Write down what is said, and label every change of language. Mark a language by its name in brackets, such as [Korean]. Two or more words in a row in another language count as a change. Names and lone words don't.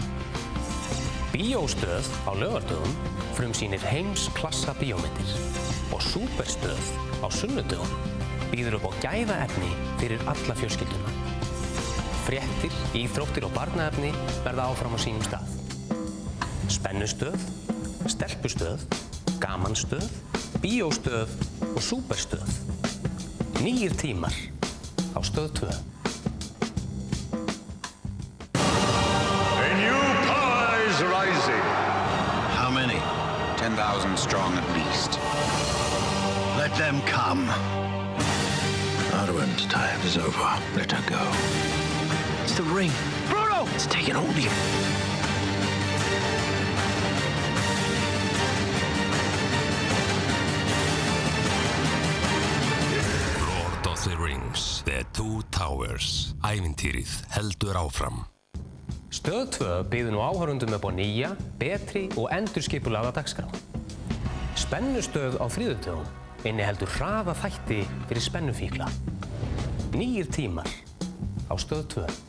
[Icelandic] Bíóstöð á laugardögum frumsýnir heimsklassa bíómyndir og Súperstöð á sunnudögum býður upp á gæðaefni fyrir alla fjölskylduna. Fréttir, íþróttir og barnaefni verða áfram á sínum stað. Spennustöð, stelpustöð, gamanstöð, bíóstöð og Súperstöð. Nýir tímar á Stöð 2. [English] A new power is rising. How many? 10,000 strong at least. Let them come. Arwen's time is over. Let her go. It's the ring. Bruno! It's taking hold of you. Lord of the Rings, The Two Towers. [Icelandic] Ævintýrið heldur áfram. Stöð 2 býður nú áhorfendum upp á nýja, betri og endurskipulagða dagskrá. Spennustöð á þriðjudögum inniheldur hraða þætti fyrir spennufíkla. Nýir tímar á Stöð 2.